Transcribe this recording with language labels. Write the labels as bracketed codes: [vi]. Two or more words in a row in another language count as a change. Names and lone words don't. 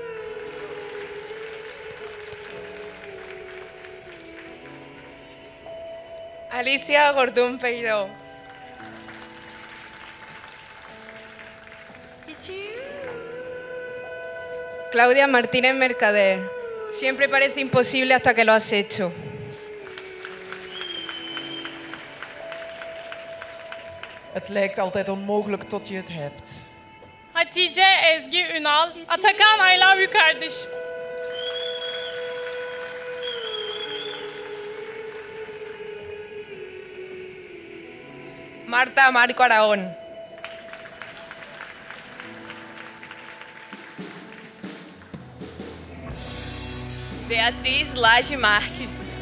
[es] Alicia Gordón Peiró. Claudia Martínez Mercader. Siempre parece imposible hasta que lo has hecho. [nl] Het lijkt altijd onmogelijk tot je het hebt. [en] Hatice Ezgi Ünal. Atakan I love you kardeş. Marta Marco Aragón. Beatriz Laje Marques.